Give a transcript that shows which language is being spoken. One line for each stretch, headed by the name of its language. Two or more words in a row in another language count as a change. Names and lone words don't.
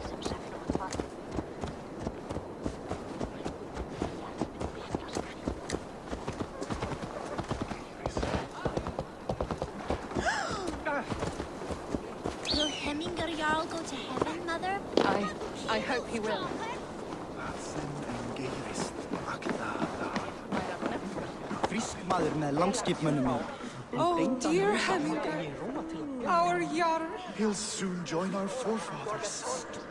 English: Will Hemminger Jarl go to heaven, Mother? I hope he will.
Icelandic: Frísk maður með langskipmönnum mínum.
English: Oh, dear Hemminger, our Jarl. He'll soon join our forefathers.